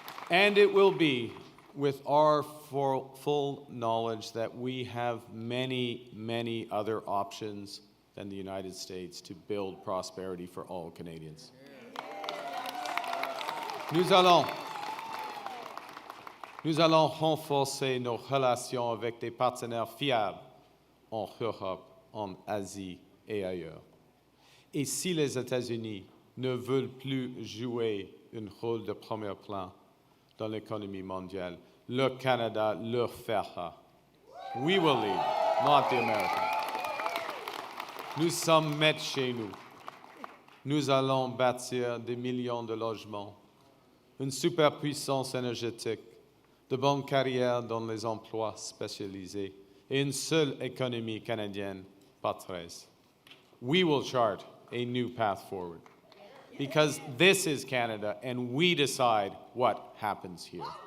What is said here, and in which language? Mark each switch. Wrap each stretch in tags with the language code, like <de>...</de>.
<en>And it will be with our full knowledge that we have many, many other options than the United States to build prosperity for all Canadians.</en> <fr>Nous allons renforcer nos relations avec des partenaires fiables en Europe, en Asie et ailleurs. Et si les États-Unis ne veulent plus jouer un rôle de premier plan dans l'économie mondiale, le Canada leur fera.</fr> <en>We will lead, not the Americans.</en> <fr>Nous sommes maîtres chez nous. Nous allons bâtir des millions de logements, une superpuissance énergétique, de bonnes carrières dans les emplois spécialisés et une seule économie canadienne, pas 13.</fr> <en>We will chart a new path forward because this is Canada and we decide what happens here.</en>